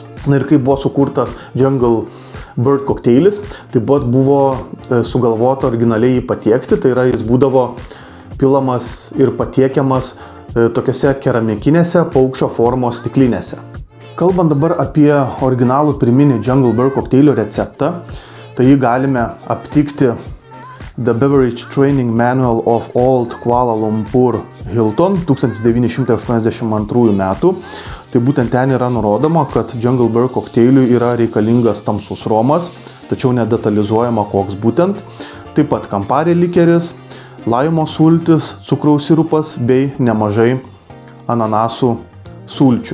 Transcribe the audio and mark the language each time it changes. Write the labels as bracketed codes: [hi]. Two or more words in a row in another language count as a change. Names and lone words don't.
[lt] Na ir kaip buvo sukurtas Jungle Bird kokteilis, taip pat buvo sugalvota originaliai jį patiekti, tai yra jis būdavo pilamas ir patiekiamas tokiose keramikinėse paukščio formos stiklinėse. Kalbant dabar apie originalų pirminį Jungle Bird kokteilio receptą, tai jį galime aptikti The Beverage Training Manual of Old Kuala Lumpur Hilton 1982 metų. Tai būtent ten yra nurodoma, kad Jungle Bird kokteiliui yra reikalingas tamsus romas, tačiau nedetalizuojama koks būtent. Taip pat kampari likeris, laimo sultis, cukraus sirupas bei nemažai ananasų sulčių.